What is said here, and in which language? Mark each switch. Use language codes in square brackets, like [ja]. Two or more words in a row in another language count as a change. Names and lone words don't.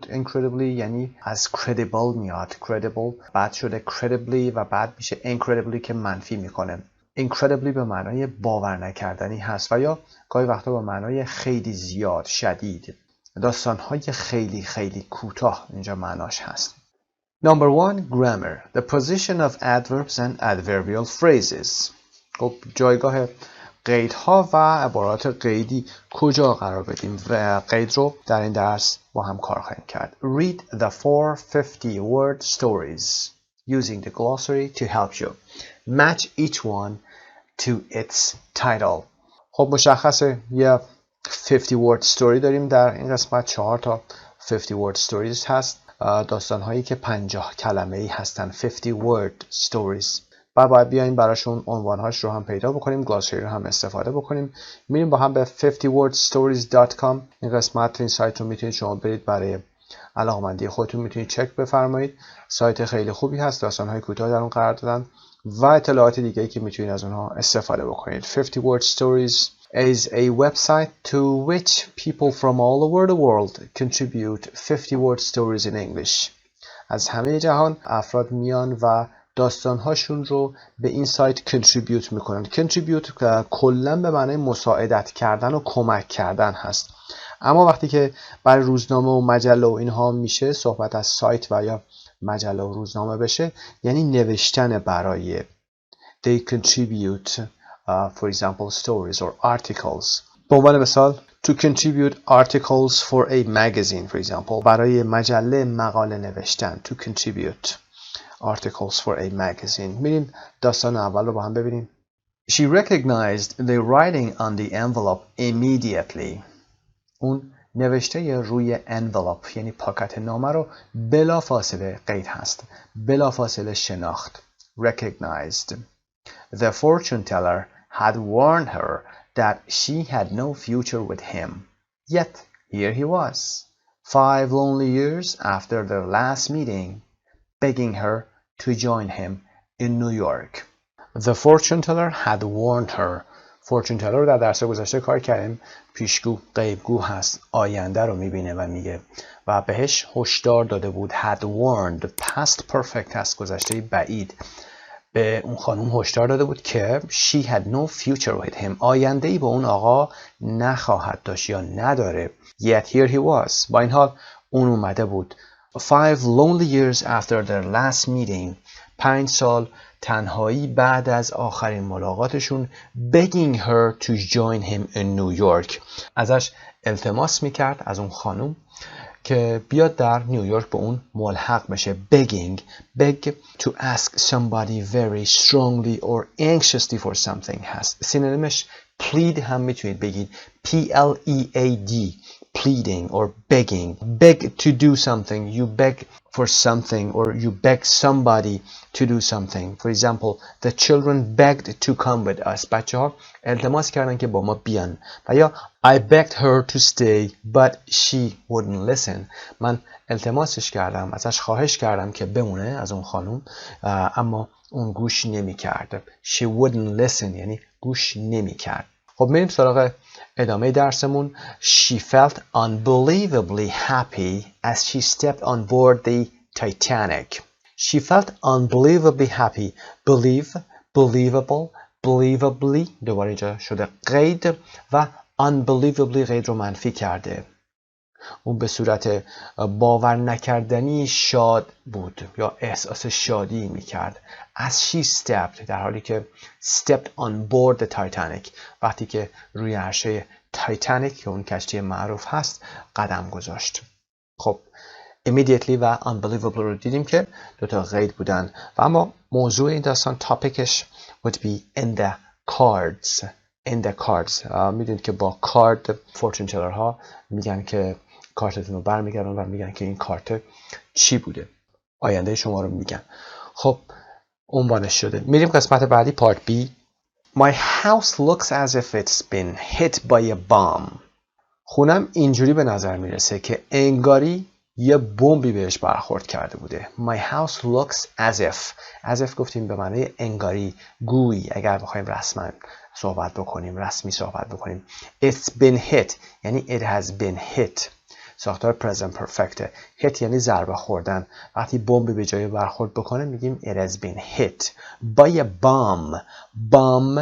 [fa] Incredibly یعنی از credible میاد. Credible بعد شده credibly و بعد میشه incredibly که منفی میکنه. Incredibly به معنای باور نکردنی هست و یا گاهی وقتا به معنای خیلی زیاد، شدید. داستان‌های خیلی خیلی کوتاه اینجا معناش هست. [en] Number 1. Grammar. The position of adverbs and adverbial phrases. [fa] خب جایگاه قیدها و عبارات قیدی کجا قرار بدیم و قید رو در این درس با هم کار خواهیم کرد. [en] Read the 450 word stories using the glossary to help you. Match each one to its title. [fa] خب مشخصه یه [en] 50 word story [fa] داریم در این قسمت. 4 تا [en] 50 word stories [fa] هست. داستان هایی که 50 کلمه ای هستن. [en] 50 word stories. [fa] و باید بیایم براشون عنوانهاش رو هم پیدا بکنیم، گلاسری رو هم استفاده بکنیم. میریم با هم به 50wordstories.com. این قسمت این سایت رو میتونید شما برید برای علاقمندی خودتون میتونید چک بفرمایید. سایت خیلی خوبی هست، داستان‌های کوتاه در اون قرار دادن و اطلاعات دیگه‌ای که میتونید از اونها استفاده بکنید. [en] 50 Word Stories is a website to which people from all over the world contribute 50 word stories in English. [fa] از همه جهان افراد میان و داستان‌هاشون رو به این سایت contribute میکنن. contribute کلاً به معنای مساعدت کردن و کمک کردن هست. اما وقتی که برای روزنامه و مجله و اینها میشه صحبت از سایت و یا مجله و روزنامه بشه، یعنی نوشتن برای. [en] They contribute for example stories or articles. [fa] به عنوان مثال [en] to contribute articles for a magazine for example. [fa] برای مجله مقاله نوشتن. [en] To contribute articles for a magazine. [fa] میریم داستان اول رو با هم ببینیم. [en] She recognized the writing on the envelope immediately. [fa] اون نوشته روی envelope یعنی پاکت نامه رو بلافاصله قید هست. بلافاصله شناخت. [en] Recognized. The fortune teller had warned her that she had no future with him. Yet here he was, 5 lonely years after their last meeting, begging her to join him in New York. The fortune teller had warned her. fortune teller [fa] رو در درس گذشته کار کردیم. پیشگو، غیبگو هست. آینده رو میبینه و میگه و بهش هشدار داده بود. [en] had warned. past perfect [fa] هست، گذشته بعید. به اون خانم هشدار داده بود که [en] she had no future with him. [fa] آینده‌ای با اون آقا نخواهد داشت یا نداره. [en] Yet here he was. [fa] با این حال اون اومده بود. [en] 5 lonely years after their last meeting. [fa] 5 سال تنهایی بعد از آخرین ملاقاتشون. [en] begging her to join him in New York. [fa] ازش التماس میکرد، از اون خانم، که بیاد در نیویورک به اون ملحق بشه. [en] begging. beg to ask somebody very strongly or anxiously for something هست. [fa] سینونیمش plead هم میتونید بگید. [en] P-L-E-A-D. pleading or begging. beg to do something. You beg for something or you beg somebody to do something. For example, the children begged to come with us. [fa] بچه ها التماس کردن که با ما بیان. و یا [en] I begged her to stay but she wouldn't listen. [fa] من التماسش کردم، ازش خواهش کردم که بمونه، از اون خانم، اما اون گوش نمی کرد. [en] She wouldn't listen [fa] یعنی گوش نمی کرد. خب میریم سراغ ادامه درسمون. [en] She felt unbelievably happy as she stepped on board the Titanic. She felt unbelievably happy. Believe, believable, believably [fa] دوباره اینجا شده قید و unbelievably قید رو منفی کرده. اون به صورت باور نکردنی شاد بود یا احساس شادی میکرد. [en] As she stepped [fa] در حالی که [en] stepped on board the Titanic [fa] وقتی که روی عرشه تایتانیک که اون کشتی معروف هست قدم گذاشت. خب immediately و unbelievable رو دیدیم که دوتا قید بودن و اما موضوع این داستان تاپیکش [en] would be in the cards. in the cards. [fa] میدونید که با کارد [en] fortune teller [fa] ها میگن که کارتتون رو برمیگردن و میگن که این کارت چی بوده، آینده شما رو میگن. خب عنوانش شده. میریم قسمت بعدی [en] part B. My house looks as if it's been hit by a bomb. [fa] خونم اینجوری به نظر میرسه که انگاری یه بمبی بهش برخورد کرده بوده. [en] My house looks as if [fa] گفتیم به معنی انگاری، گویی، اگر بخوایم رسمی صحبت بکنیم. [en] It's been hit یعنی it has been hit. [fa] ساختار [en] present perfect. [fa] hit یعنی ضربه خوردن. وقتی بمبی به جای برخورد بکنه میگیم [en] it has been hit by a bomb.